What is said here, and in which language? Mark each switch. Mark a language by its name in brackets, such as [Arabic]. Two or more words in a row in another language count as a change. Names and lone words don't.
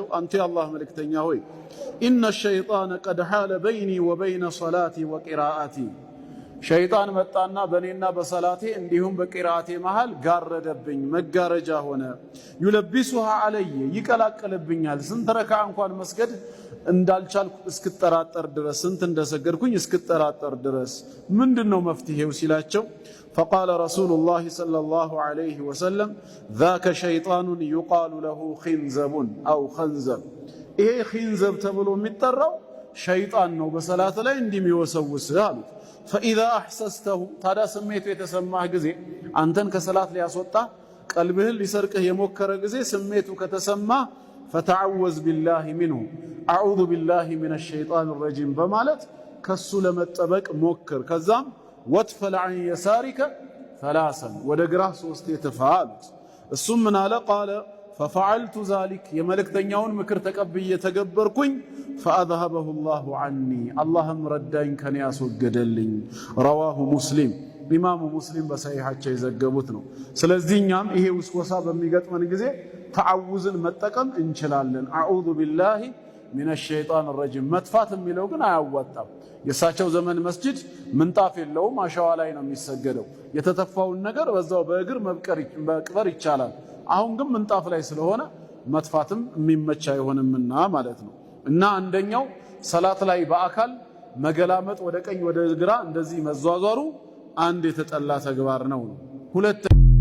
[Amharic] አንተ የአላህ መልእክተኛ ሆይ [Arabic] إن الشيطان قد حال بيني وبين صلاتي وقراءتي፣ [Amharic] ሸይጣን መጣና በእኔና በሰላቴ እንዲሁም በቂራአቴ መሃል ጋረደብኝ፣ መጋረጃ ሆነ። [Arabic] يلبسها علي፣ [Amharic] ይቀላቀልብኛል። ስንት ረክዓ እንኳን መስገድ እንዳልቻልኩ እስክጠራጠር ድረስ፣ ስንት እንደሰገድኩኝ እስክጠራጠር ድረስ ምንድነው መፍትሄው ሲላቸው [Arabic] فقال رسول الله صلى الله عليه وسلم ذاك شيطان يقال له خنزب أو خنزب، [Amharic] ይሄ ኺንዘብ ተብሎ የሚጠራው ሸይጣን ነው በሰላት ላይ እንደሚወሰውስ አሉት። [Arabic] فإذا أحسسته፣ [Amharic] ታዲያ ስሜቱ የተሰማህ ጊዜ አንተን ከሰላት ሊያስወጣ ቀልብህን ሊሰርቅህ የሞከረ ጊዜ ስሜቱ ከተሰማ [Arabic] فتعوذ بالله منه أعوذ بالله من الشيطان الرجيم [Amharic] በማለት ከሱ ለመጠበቅ ሞክር። ከዛም [Arabic] واتفل عن يسارك ثلاثا፣ [Amharic] ወደ ግራህ ሶስት የተፋሉት። እሱም ምን አለ? ቃለ [Arabic] ففعلت ذلك፣ [Amharic] የመልእክተኛውን ምክር ተቀብዬ ተገበርኩኝ። [Arabic] فأذهبه الله عني፣ [Amharic] اللهم ረዳኝ ከኔ ያስወገደልኝ። [Arabic] رواه مسلم፣ [Amharic] ኢማሙ ሙስሊም በሰሒሐቸው የዘገቡት ነው። ስለዚህ እኛም ይሄ ውስወሳ በሚገጥመን ጊዜ ተዓውዝን መጠቀም እንችላለን። [Arabic] أعوذ بالله من الشيطان الرجيم። [Amharic] መጥፋት የሚለው ግን አያዋጣም። የእሳቸው ዘመን መስጂድ ምንጣፍ የለውም፣ አሸዋ ላይ ነው የሚሰገደው። የተተፋውን ነገር በዛው በእግር መቅበር ይቻላል። አሁን ግን ምንጣፍ ላይ ስለሆነ መጥፋትም የሚመች አይሆንምና ማለት ነው። እና አንደኛው ሰላት ላይ በአካል መገላመጥ፣ ወደ ቀኝ ወደ ግራ እንደዚህ መዟዟሩ አንድ የተጠላ ተግባር ነው። ሁለት